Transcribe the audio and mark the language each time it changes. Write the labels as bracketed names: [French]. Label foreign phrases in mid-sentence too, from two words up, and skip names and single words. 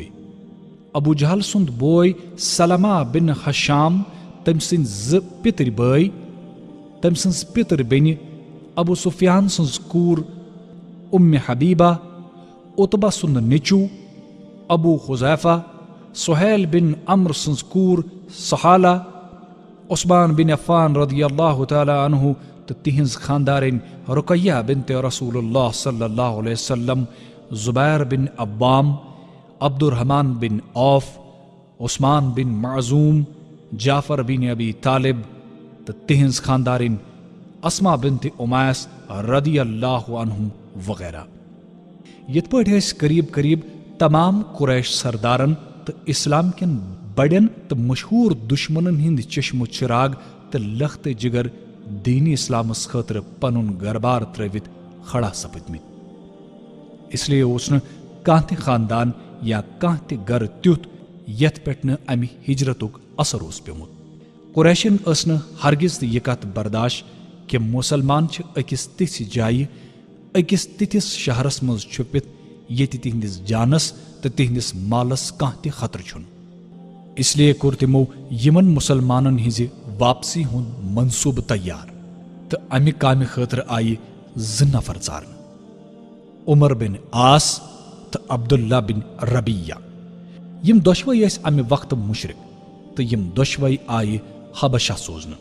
[Kashmiri] ابوٗ جہل سُنٛد بوے سلمہ بن حشام، تٔمۍ سٕنٛدۍ 2 پِتٕرۍ بٲے، تٔمۍ سٕنٛز پِتٕر بیٚنہِ ابوٗ سفیان سٕنٛز کوٗر حبیبہ، عتبہ سُنٛد نیٚچوٗ ابوٗ حذیفہ، سہیل بن عمر سٕنٛز کوٗر سہالہ، عثمان بن عفان [Arabic] رضی اللہ تعالیٰ عنہ [Kashmiri] تہٕ تِہنٛز خاندارِنۍ رقیہ بنت رسول اللہ [Arabic] صلی اللہ علیہ وسلم، [Kashmiri] زبیر بن عوام، عبد الرحمان بن عوف، عثمان بن معزوم، جعفر بن ابی طالب تہٕ تِہنٛز خاندارِنۍ اسما بنت امیس [Arabic] رضی اللہ عنہم [Kashmiri] وغیرہ. یِتھ پٲٹھۍ ٲسۍ قریب قریب تمام قریش سردارن تہٕ اسلام کٮ۪ن بڑٮ۪ن تہٕ مشہوٗر دُشمنن ہٕنٛدۍ چشمہٕ چراغ تہٕ لختہٕ جگر دیٖنی اسلامس خٲطرٕ پنُن گربار ترٲوِتھ کھڑا سپٕدمٕتۍ. [Urdu] اس لیے [Kashmiri] اوس نہٕ کانٛہہ تہِ خاندان یا کانٛہہ تہِ گرٕ تیُتھ یتھ پٮ۪ٹھ نہٕ امہِ ہجرتُک اثر اوس پیومُت. قریشن ٲس نہٕ ہرگز تہِ یہِ کتھ برداشت کہِ مُسلمان چھِ أکِس تِژھِ جایہِ أکِس تِتھِس شہرس منٛز چھُپِتھ ییٚتہِ تِہنٛدِس جانس تہٕ تِہنٛدِس مالس کانٛہہ تہِ خطرٕ چھُنہٕ. [Urdu] اس لیے [Kashmiri] کوٚر تِمو یِمن مُسلمانن ہِنزِ واپسی ہُنٛد منصوٗبہٕ تیار تہٕ امہِ کامہِ خٲطرٕ آیہِ 2 نفر ژارنہٕ، عمر بن عاص تہٕ عبداللہ بن ربیہ. یِم دۄشوے ٲسۍ امہِ وقتہٕ مُشرِک تہٕ یِم دۄشوے آیہِ حبشہ سوزنہٕ.